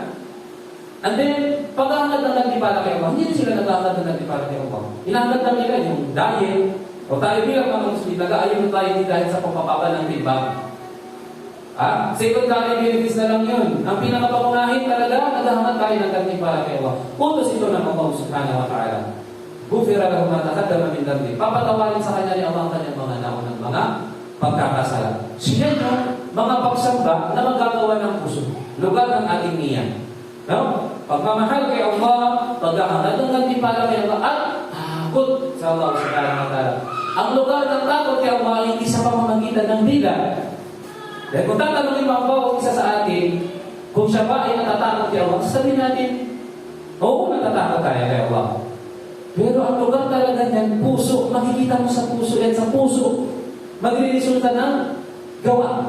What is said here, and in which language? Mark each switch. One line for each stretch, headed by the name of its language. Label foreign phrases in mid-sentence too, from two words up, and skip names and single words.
English: And then,
Filipino: pag-aangad ng gantimpala kay Allah, hindi sila nag-aangad ng gantimpala kay Allah. Inaangad lang nila yung diet, o tayo bilang mga Muslim, nag-aayuno tayo hindi dahil sa pagpapaba ng timbang.
English: Secondary benefits
Filipino: na lang yun. Ang pinakapangunahin talaga, nag-aangad tayo ng gantimpala kay Allah. Putos ito ng Allah
Arabic: سبحانه وتعالى. غفر له ما تقدم من ذنبه.
Filipino: Papatawarin sa kanya ni Allah ang kanyang mga naunang mga pagkakasala. Siya yung mga pagsamba na magagawa ng puso. Lugar ng ating niyan. No? Pagmamahal kay Allah, pag-aangad ng gantimpala kay Allah, at takot sa Allah
Arabic: سبحانه وتعالى.
Filipino: Ang lugar ng takot kay Allah ay hindi sa pamamagitan ng dila. Dahil kung tatanungin mo ang bawat isa sa atin, kung siya ba ay natatakot kay Allah, sasabihin natin, oo, natatakot tayo kay Allah. Pero ang lugar talaga niyan, puso, makikita mo sa puso, yan sa puso, magre-resulta ng gawa.